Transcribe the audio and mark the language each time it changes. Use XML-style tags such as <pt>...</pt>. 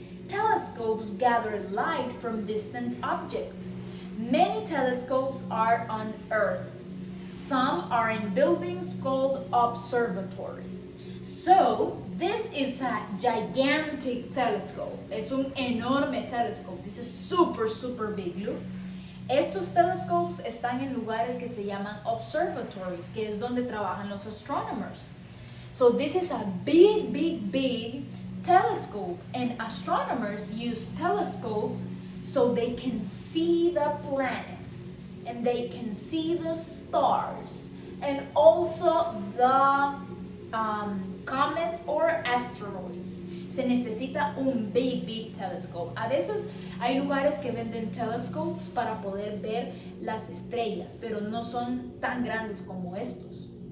<en>Telescopes gather light from distant objects. Many telescopes are on Earth. Some are in buildings called observatories. So, this is a gigantic telescope.</en> <es>Es un enorme</es> <en>telescope. This is super big. Look.</en> <es>Estos telescopes están en lugares que se llaman observatories, que es donde trabajan los astronomers.</es> <en>So this is a big telescope, and astronomers use telescope so they can see the planets and they can see the stars and also the comets or asteroids.</en> <es>Se necesita un big telescope. A veces hay lugares que venden telescopes para poder ver las estrellas, pero no son tan grandes como estos.</es>